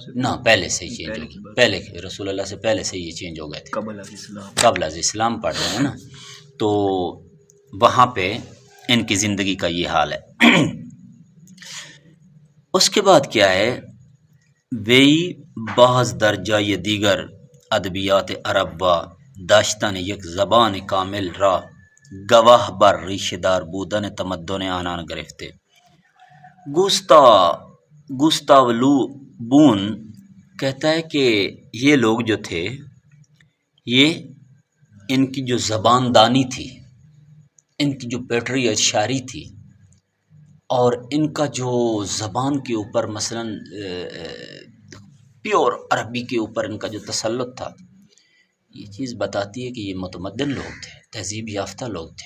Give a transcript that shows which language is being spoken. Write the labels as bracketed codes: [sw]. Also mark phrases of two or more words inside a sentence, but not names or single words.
[ur] نہ، پہلے سے ہی چینج ہو گئے، پہلے رسول اللہ سے پہلے سے یہ چینج ہو گئے تھے، قبل از اسلام پڑھ رہے ہیں نا، تو وہاں پہ ان کی زندگی کا یہ حال ہے۔ اس کے بعد کیا ہے؟ [fa] وی بعض درجہ دیگر ادبیات عرب و داشتن یک زبان کامل را گواہ بر ریشہ دار بودن تمدن آنان گرفته۔ [ur] گوستاو لو بون کہتا ہے کہ یہ لوگ جو تھے، یہ ان کی جو زبان دانی تھی، ان کی جو پیٹری شاعری تھی، اور ان کا جو زبان کے اوپر مثلاً پیور عربی کے اوپر ان کا جو تسلط تھا، یہ چیز بتاتی ہے کہ یہ متمدن لوگ تھے، تہذیب یافتہ لوگ تھے۔